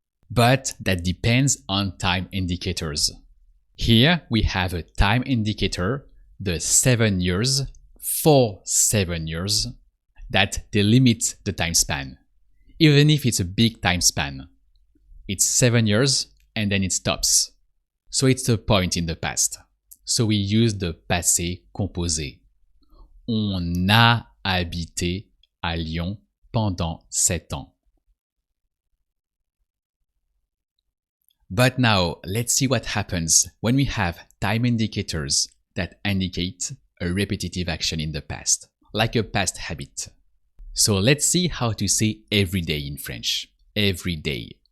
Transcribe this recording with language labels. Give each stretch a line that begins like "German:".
English: But that depends on time indicators. Here we have a time indicator, the 7 years, for 7 years, that delimits the time span, even if it's a big time span. It's 7 years and then it stops. So it's a point in the past. So we use the passé composé.
French: On a habité à Lyon pendant 7 ans.
English: But now let's see what happens when we have time indicators that indicate a repetitive action in the past, like a past habit. So let's see how to say every day in French. Every day.